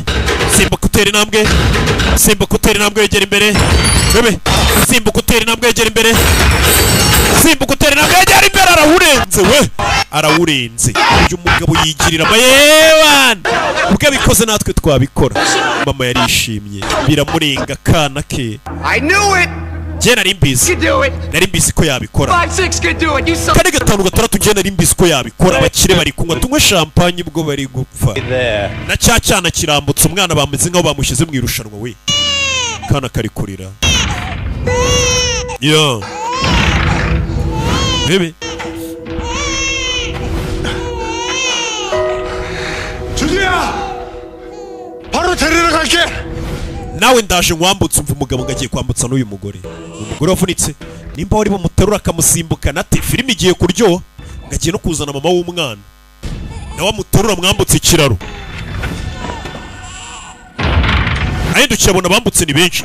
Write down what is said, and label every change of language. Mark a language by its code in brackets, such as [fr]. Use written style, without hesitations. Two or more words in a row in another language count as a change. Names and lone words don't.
[rw] Simbuka utera intambwe. Simbuka utera intambwe yegera imbere. Rebe. Simbuka utera intambwe yegera imbere. Simbuka utera intambwe yegera imbere arawurenze we. Arawurenze. Uyu mugabo yigirira amayewan. Ubwo bikoze natwe twabikora. Mama yarishimye. Biramurenga kana ke. [en] I knew it. [rw] Je nari mbizi. Nari mbizi ko yabikora. [en] 5-6 could do it. You saw. [rw] Kare gatanu gatandatu je nari mbizi ko yabikora. Abakire bari kunywa tunywe champagne ubwo bari gupfa. Na cyana kirambutse umwana bameze nkaho bamushyize mu irushanwa we. Kana kari kurira. Yo. Bebe. [ko] 주주야! 바로 데리러 갈게! [rw] Nawe ndaje nkwambutse umva umugabo ngagiye kwambutsa n'uyu mugore. Umugore wavunitse nimba wari bamuterura akamusimbukana ati filime igiye kuryo ngagiye no kuzana mama w'umwana. Nawe amuterura mwambutse ikiraro. Ahindukira abona bambutse ni benshi.